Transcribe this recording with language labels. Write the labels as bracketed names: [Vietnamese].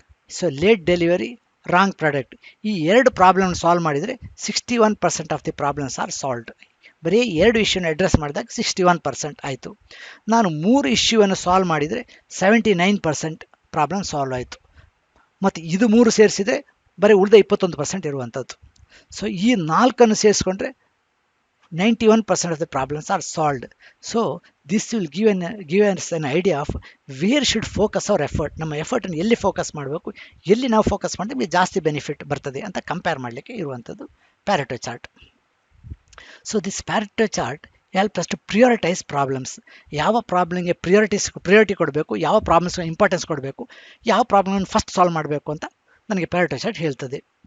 [Kannada] So late delivery, wrong product, ಈ 2 problem solve ಮಾಡಿದರೆ 61% [English] Of the problems are solved. [Kannada] ಬರೀ 2 ಇಶ್ಯೂನ address ಮಾಡಿದಾಗ 61% ಆಯಿತು. ನಾನು 3 ಇಶ್ಯೂವನ್ನು ಸಾಲ್ವ್ ಮಾಡಿದರೆ 79% ಪ್ರಾಬ್ಲಮ್ ಸಾಲ್ವ್ ಆಯಿತು. ಮತ್ತು ಇದು 3 ಸೇರಿಸಿದರೆ ಬರೀ ಉಳಿದ 21% ಇರುವಂಥದ್ದು. ಸೊ ಈ 4 ಸೇರಿಸ್ಕೊಂಡ್ರೆ 91% [English] of the problems are solved. So this will give us an idea of where should focus our effort. [Kannada] ನಮ್ಮ ಎಫರ್ಟನ್ನು ಎಲ್ಲಿ ಫೋಕಸ್ ಮಾಡಬೇಕು, ಎಲ್ಲಿ ನಾವು ಫೋಕಸ್ ಮಾಡಿದ್ರೆ ಜಾಸ್ತಿ ಬೆನಿಫಿಟ್ ಬರ್ತದೆ ಅಂತ ಕಂಪೇರ್ ಮಾಡಲಿಕ್ಕೆ ಇರುವಂಥದ್ದು ಪ್ಯಾರೆಟೋ chart. [English] So this Pareto chart help us to prioritise problems. [Kannada] ಯಾವ ಪ್ರಾಬ್ಲಮ್ಗೆ ಪ್ರಿಯಾರಿಟಿ ಕೊಡಬೇಕು, ಯಾವ ಪ್ರಾಬ್ಲಮ್ಸ್ಗೆ ಇಂಪಾರ್ಟೆನ್ಸ್ ಕೊಡಬೇಕು, ಯಾವ ಪ್ರಾಬ್ಲಮನ್ನು ಫಸ್ಟ್ ಸಾಲ್ವ್ ಮಾಡಬೇಕು ಅಂತ ನನಗೆ ಪ್ಯಾರೆಟೋ ಚಾರ್ಟ್ ಹೇಳ್ತದೆ.